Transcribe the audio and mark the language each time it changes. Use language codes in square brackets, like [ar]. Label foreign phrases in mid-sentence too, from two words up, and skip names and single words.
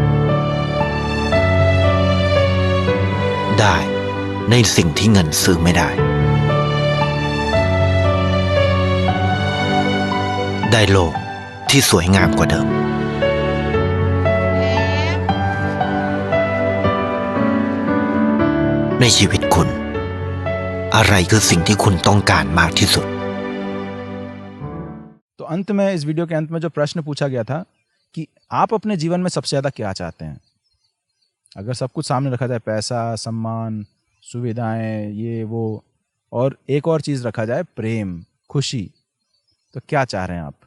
[th] ได้ในสิ่งที่เงินซื้อไม่ได้ได้โลกที่สวยงามกว่าเดิมในชีวิตคุณอะไรคือสิ่งที่คุณต้องการมากที่สุด [hi] तो अंत में, इस वीडियो के अंत में जो प्रश्न पूछा गया था कि आप अपने जीवन में सबसे ज्यादा क्या चाहते हैं। अगर सब कुछ सामने रखा जाए, पैसा, सम्मान, सुविधाएं, ये वो, और एक और चीज रखा जाए, प्रेम, खुशी, तो क्या चाह रहे हैं आप।